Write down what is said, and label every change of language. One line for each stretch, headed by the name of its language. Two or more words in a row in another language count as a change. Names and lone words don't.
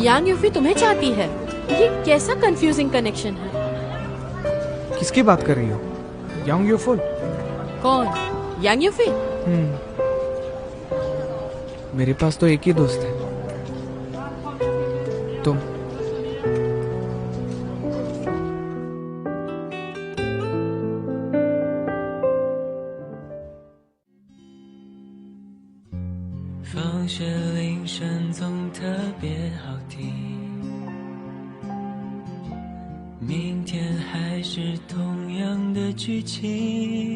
Hindi: यांग यूफी तुम्हें चाहती है। ये कैसा
English: confusing connection
Hindi: है? किसकी बात कर रही हो? यांग यूफी? कौन? यांग यूफी? मेरे पास तो एक ही दोस्त है, तुम।
Chinese: 放学铃声总特别好听，明天还是同样的剧情。